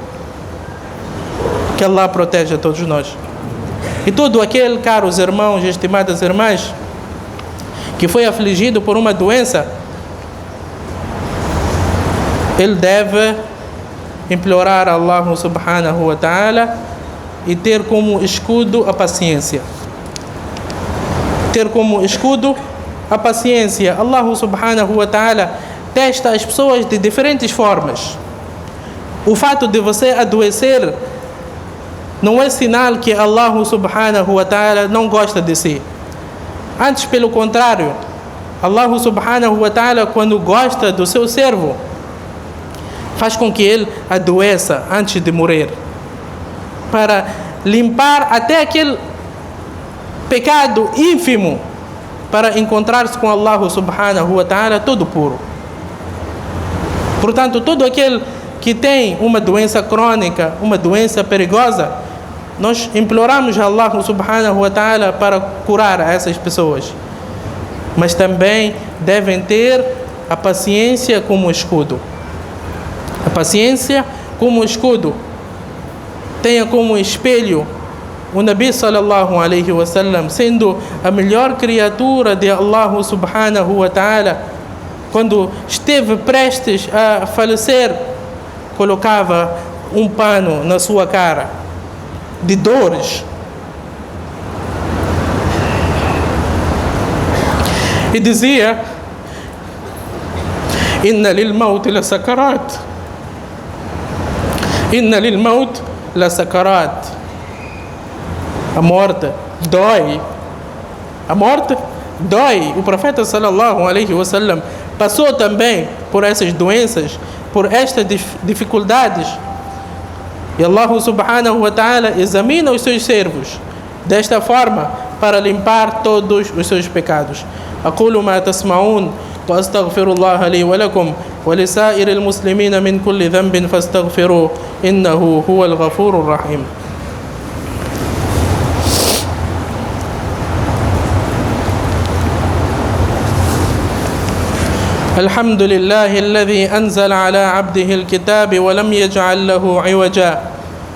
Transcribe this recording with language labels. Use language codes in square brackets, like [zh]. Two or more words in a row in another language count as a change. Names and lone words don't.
[pt] Que Allah proteja a todos nós. E todo aquele, caros irmãos e estimadas irmãs, que foi afligido por uma doença, ele deve implorar a [ar] الله سبحانه وتعالى [pt] e ter como escudo a paciência. Ter como escudo a paciência. [ar] الله سبحانه وتعالى [pt] testa as pessoas de diferentes formas. O fato de você adoecer não é sinal que [ar] الله سبحانه وتعالى [pt] não gosta de si. Antes, pelo contrário, [ar] الله سبحانه وتعالى, [pt] quando gosta do seu servo, faz com que ele adoeça antes de morrer, para limpar até aquele pecado ínfimo, para encontrar-se com [ar] الله سبحانه وتعالى [pt] todo puro. Portanto, todo aquele que tem uma doença crônica, uma doença perigosa, nós imploramos a [ar] الله سبحانه وتعالى [pt] para curar essas pessoas. Mas também devem ter a paciência como escudo. A paciência como escudo. Tenha como espelho o [ar] نبي صلى الله عليه وسلم, [pt] sendo a melhor criatura de [ar] الله سبحانه وتعالى, [pt] quando esteve prestes a falecer, colocava um pano na sua cara de dores e dizia: [ar] إن للموت لسكرات. إن للموت لسكرات. [pt] A morte dói. A morte dói. O profeta [ar] صلى الله عليه وسلم [pt] passou também por essas doenças, por estas dificuldades. E [ar] الله سبحانه وتعالى [pt] examina os seus servos desta forma para limpar todos os seus pecados. [ar] أقول ما تسمعون وأستغفر الله لي ولكم ولسائر المسلمين من كل ذنب فاستغفروه إنه هو الغفور الرحيم. الحمد لله الذي أنزل على عبده الكتاب ولم يجعل له عوجا.